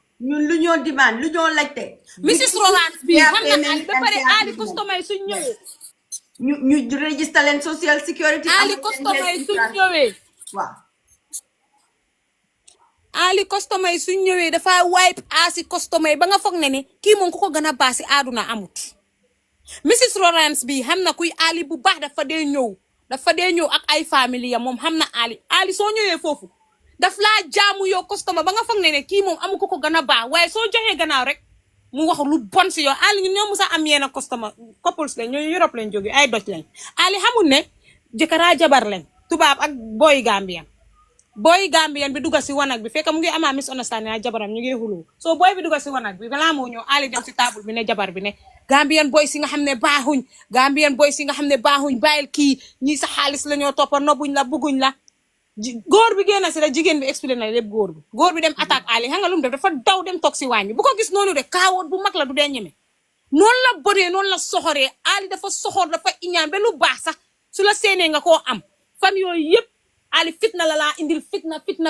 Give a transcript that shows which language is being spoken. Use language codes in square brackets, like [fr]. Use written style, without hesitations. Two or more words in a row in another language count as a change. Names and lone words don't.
[wo] ñun lu ñoo demande lu ñoo laajte Mrs Roland bi xam na Ali ba pare Ali customer yi suñ ñëwee ñu register leen [en] social security [wo] Ali customer yi suñ ñëwee waaw Ali customer yi suñ ñëwee dafa wipe asi customer yi ba nga foog ne ni kii moom ku ko gën a baasi àdduna amut Mrs Lawrence bi xam na kuy Ali bu baax dafa dee ñëw ak ay famille ya moom xam na Ali soo ñëwee foofu daf laa jaamu yow customer ba nga foog ne kii moom amu ko gën a baax waaye soo joxee gannaaw rek mu wax lu bon si yow Ali ñun ñoo musa am yenn [en] customer couples [wo] lañ ñoo Europe lañ jógee ay doj lañ Ali xamul ne jëkkëraa jabar lañ tubaab ak [en] boy Gambian [wo] bi dugga si wanag bi fekk mu ngi ama misunderstanding ak jabaram ñu ngi xuloo so boy bi dugga si wanag bi balaa moo ñëw Ali dem si table bi ne jabar bi ne [en] Gambian boy [wo] si nga xam ne baaxuñ bàyyil kii ñii sa xaalis la ñoo toppa nobuñ la bugguñ la góor bi génn si la jigéen bi expliqué na lépp góor bi dem attaque Ali xam nga lu mu def dafa daw dem toog si waañ bi bu ko gis noonu de kaawoot bu mag la du dee ñeme noonu la bodee noonu la soxoree Ali dafa soxor dafa iñaan ba lu baax sax su la seenee nga koo am fan yooyu yëpp Ali fitna la laa indil fitna